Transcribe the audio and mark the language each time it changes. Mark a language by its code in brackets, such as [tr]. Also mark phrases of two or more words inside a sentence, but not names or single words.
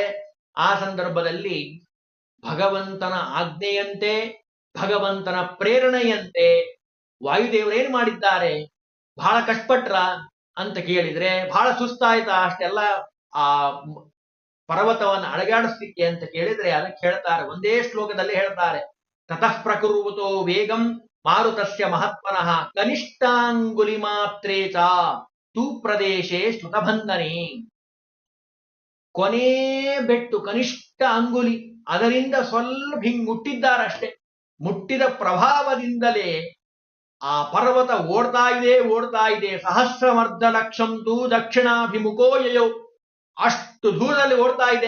[kn] ಆ ಸಂದರ್ಭದಲ್ಲಿ ಭಗವಂತನ ಆಜ್ಞೆಯಂತೆ, ಭಗವಂತನ ಪ್ರೇರಣೆಯಂತೆ ವಾಯುದೇವರೇನು ಮಾಡಿದ್ದಾರೆ, ಬಹಳ ಕಷ್ಟಪಟ್ರ ಅಂತ ಕೇಳಿದ್ರೆ ಬಹಳ ಸುಸ್ತಾಯ್ತಾ ಅಷ್ಟೆಲ್ಲ ಆ ಪರ್ವತವನ್ನು ಅಳಗಾಡಿಸ್ಲಿಕ್ಕೆ ಅಂತ ಕೇಳಿದ್ರೆ ಅದಕ್ಕೆ ಹೇಳ್ತಾರೆ, ಒಂದೇ ಶ್ಲೋಕದಲ್ಲಿ ಹೇಳ್ತಾರೆ, [sa] ತತಃ ಪ್ರಕುರ್ವತೋ ವೇಗಂ ಮಾರುತಸ್ಯ ಮಹತ್ಮನಃ ಕನಿಷ್ಠಾಂಗುಲಿ ಮಾತ್ರೇ ಚ ತು ಪ್ರದೇಶೇ ಶ್ರುತಬಂಧನೆ. [kn] ಕೊನೇ ಬೆಟ್ಟು [sa] ಕನಿಷ್ಠ ಅಂಗುಲಿ, [kn] ಅದರಿಂದ ಸ್ವಲ್ಪ ಹಿಂಗ್ ಮುಟ್ಟಿದ್ದಾರಷ್ಟೇ. ಮುಟ್ಟಿದ ಪ್ರಭಾವದಿಂದಲೇ ಆ ಪರ್ವತ ಓಡ್ತಾ ಇದೆ. [sa] ಸಹಸ್ರಮರ್ಧ ಲಕ್ಷಂತು ದಕ್ಷಿಣಾಭಿಮುಖೋ ಯಯೋ, [kn] ಅಷ್ಟು ದೂರದಲ್ಲಿ ಓಡ್ತಾ ಇದೆ.